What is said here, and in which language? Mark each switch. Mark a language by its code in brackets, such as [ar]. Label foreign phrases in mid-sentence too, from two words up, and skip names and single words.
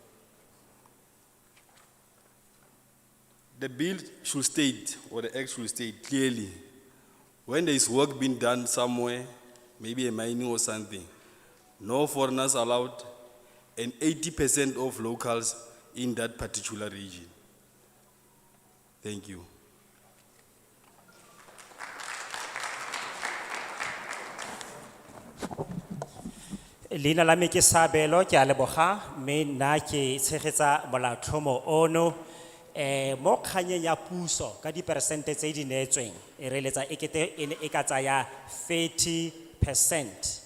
[en] The bill should state, or the act should state clearly, when there is work being done somewhere, maybe a mining or something, no foreigners allowed, and 80% of locals in that particular region. Thank you. [tn] Leina la me ke Sabelo, ke a leboga, mme nna ke tshegetsa molaotlhomo ono. Mo kganyeng ya puso ka diperesente tse di neetsweng e reeletsa ekete e ne e ka tsaya 30%.